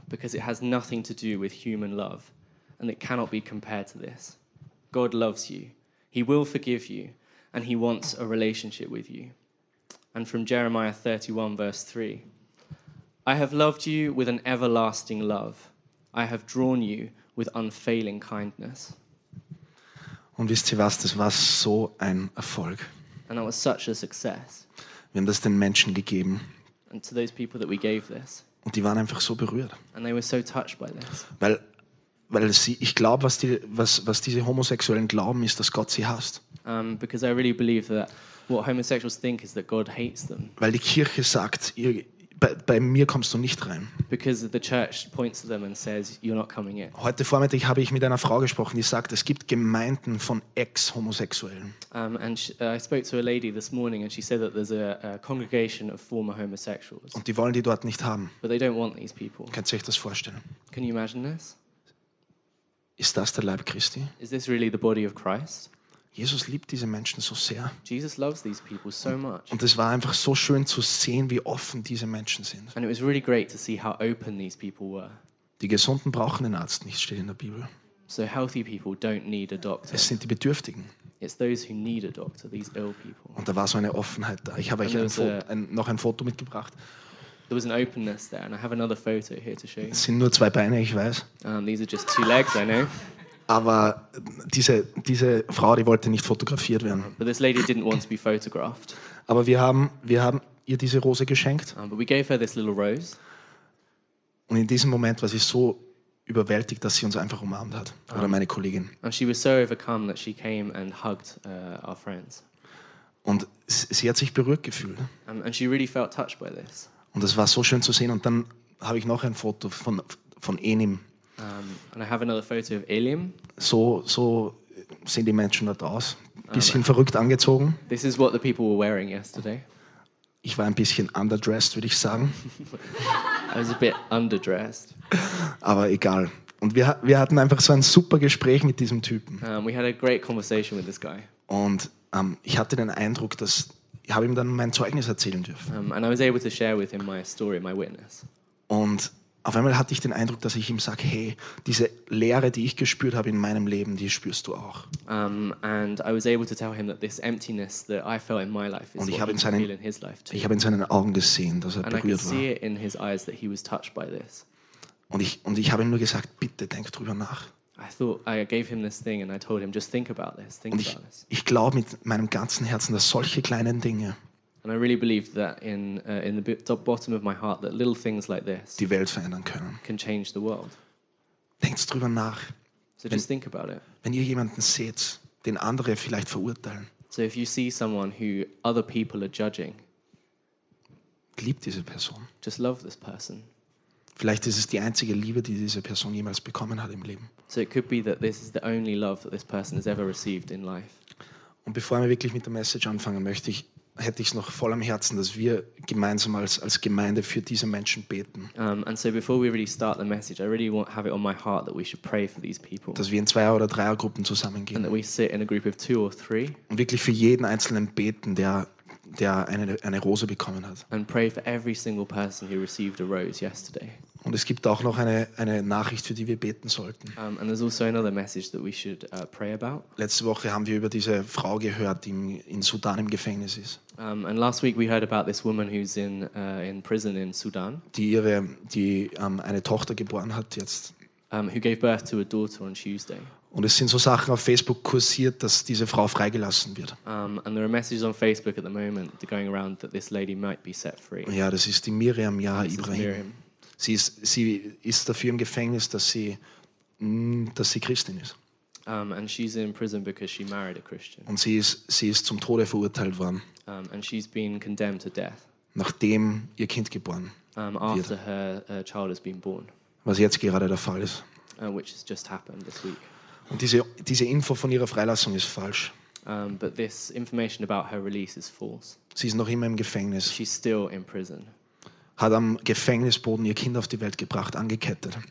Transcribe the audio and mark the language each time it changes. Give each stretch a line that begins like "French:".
English: Because it has nothing to do with human love. And it cannot be compared to this. God loves you. He will forgive you. And he wants a relationship with you. And from Jeremiah 31, verse 3. I have loved you with an everlasting love. I have drawn you with unfailing kindness.
German: Und wisst ihr was? Das war so ein Erfolg.
English: And that was such a success.
German: Wir haben das den Menschen gegeben.
English: And to those people that we gave this.
German: Und die waren einfach so berührt.
English: And they were so touched by this.
German: Weil sie, ich glaube, was diese Homosexuellen glauben, ist, dass Gott sie hasst.
English: Because I really believe that. What homosexuals think is that God hates them.
German: Weil die Kirche sagt, bei mir kommst du nicht rein.
English: Because the church points to them and says you're not coming in.
German: Heute Vormittag habe ich mit einer Frau gesprochen, die sagt, es gibt Gemeinden von Ex-Homosexuellen.
English: I spoke to a lady this morning and she said that there's a congregation of former homosexuals.
German: Und die wollen die dort nicht haben.
English: But they don't want these people.
German: Könnt ihr euch das vorstellen?
English: Can you imagine this?
German: Ist das der Leib Christi?
English: Is this really the body of Christ?
German: Jesus liebt diese Menschen so sehr.
English: Jesus loves these people so much.
German: Und es war einfach so schön zu sehen, wie offen diese Menschen sind.
English: And it was really great to see how open these people were.
German: Die Gesunden brauchen den Arzt nicht, steht in der Bibel.
English: So healthy people don't need a doctor.
German: Es sind die Bedürftigen.
English: It's those who need a doctor, these ill people.
German: Und da war so eine Offenheit da. Ich habe euch noch ein Foto mitgebracht.
English: There was an openness there, and I have another photo here to show you.
German: Es sind nur zwei Beine, ich weiß.
English: These are just two legs, I know.
German: Aber diese Frau, die wollte nicht fotografiert werden.
English: But this lady didn't want to be photographed.
German: Aber wir haben ihr diese Rose geschenkt.
English: But we gave her this little rose.
German: Und in diesem Moment war sie so überwältigt, dass sie uns einfach umarmt hat. Oder meine Kollegin.
English: And she was so overcome that she came and hugged our friends.
German: Und sie hat sich berührt gefühlt.
English: And she really felt touched by this.
German: Und das war so schön zu sehen. Und dann habe ich noch ein Foto von Enim.
English: And I have another photo of Elim.
German: So sehen die Menschen dort aus. Bisschen verrückt angezogen.
English: This is what the people were wearing yesterday.
German: Ich war ein bisschen underdressed, würde ich sagen.
English: I was a bit underdressed.
German: Aber egal. Und wir hatten einfach so ein super Gespräch mit diesem Typen.
English: We had a great conversation with this guy.
German: Und ich hatte den Eindruck, dass ich habe ihm dann mein Zeugnis erzählen dürfen.
English: And I was able to share with him my story, my witness.
German: Und auf einmal hatte ich den Eindruck, dass ich ihm sage, hey, diese Leere, die ich gespürt habe in meinem Leben, die spürst du auch.
English: And I was able to tell him that this emptiness that I felt in my life is he feels in his life too.
German: Ich habe in seinen Augen gesehen, dass er
English: and
German: berührt war.
English: And I could see it in his eyes that he was touched by this.
German: Und ich habe ihm nur gesagt, bitte denk drüber nach.
English: I thought I gave him this thing and I told him just think about this, think
German: und ich,
English: about this.
German: Ich glaube mit meinem ganzen Herzen, dass solche kleinen Dinge
English: and I really believe that in the bottom of my heart that little things like this
German: die Welt verändern können.
English: Can change the world.
German: Denkt drüber nach.
English: So just think about it.
German: Wenn ihr jemanden seht, den andere vielleicht verurteilen.
English: So if you see someone who other people are judging.
German: Liebt diese Person.
English: Just love this person.
German: Vielleicht ist es die einzige Liebe, die diese Person jemals bekommen hat im Leben.
English: So it could be that this is the only love that this person has ever received in life.
German: Und bevor wir wirklich mit der Message anfangen, möchte ich hätte ich es noch voll am Herzen, dass wir gemeinsam als Gemeinde für diese Menschen beten.
English: And so before we really start the message, I really want have it on my heart that we should pray for these people.
German: Dass wir in zwei oder dreier Gruppen zusammengehen.
English: And that we sit in a group of two or three.
German: Und wirklich für jeden einzelnen beten, der eine Rose bekommen hat.
English: And pray for every single person who received a rose yesterday.
German: Und es gibt auch noch eine Nachricht, für die wir beten sollten.
English: And there's also another message that we should pray about.
German: Letzte Woche haben wir über diese Frau gehört, die in Sudan im Gefängnis ist.
English: And last week we heard about this woman who's in prison in Sudan.
German: Die eine Tochter geboren hat jetzt.
English: Who gave birth to a daughter on Tuesday.
German: Und es sind so Sachen auf Facebook kursiert, dass diese Frau freigelassen wird.
English: And there are messages on Facebook at the moment going around that this lady might be set free.
German: Ja, das ist die Miriam Yaha Ibrahim. Sie ist dafür im Gefängnis, dass sie Christin ist.
English: And she's in prison because she married a Christian.
German: Und sie ist zum Tode verurteilt worden.
English: And she's been condemned to death.
German: Nachdem ihr Kind geboren
English: after
German: wird.
English: After her child has been born.
German: Was jetzt gerade der Fall ist.
English: Which has just happened this week.
German: Und diese Info von ihrer Freilassung ist falsch.
English: But this information about her release is false.
German: Sie ist noch immer im Gefängnis.
English: She's still in prison.
German: Hat am Gefängnisboden ihr Kind auf die Welt gebracht, angekettet.